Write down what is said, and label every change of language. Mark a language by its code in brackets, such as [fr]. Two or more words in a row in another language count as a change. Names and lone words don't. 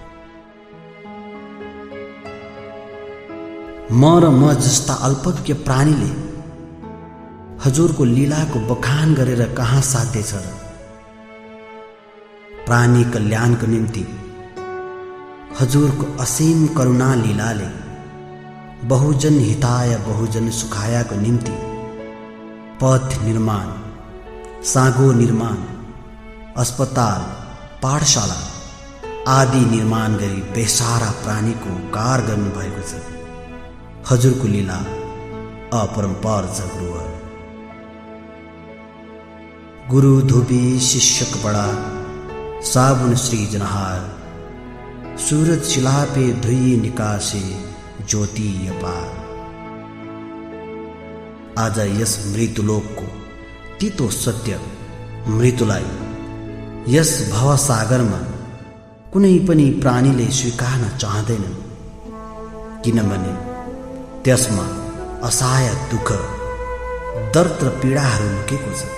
[ne] म जस्ता अल्पज्ञ प्राणीले हजुरको लीलाको बखान गरेर कहाँ साध्य छ र? प्राणी कल्याणको निम्ति हजुरको असीम करुणा लीलाले [sa] बहुजन हिताय बहुजन सुखायको [ne] निम्ति पथ निर्माण, सागो निर्माण, अस्पताल, पाठशाला आदि निर्माण गरी बेसारा प्राणीको उपकार गर्नुभएको छ। हजुरको लीला अपरम्पार छ गुरुवर। [hi] गुरु धोबी शिष्यक बड़ा साबुन सृजनहार, सूरज शिलापे धुई निकासे ज्योति अपार। [ne] आज यस मृत्युलोकको तीतो सत्य मृत्युलाई यस भवसागरमा कुनै पनि प्राणीले स्वीकार्न चाहँदैनन्, किनभने त्यसमा असहाय दुःख, दर्द र पीडाहरू लुकेको छ।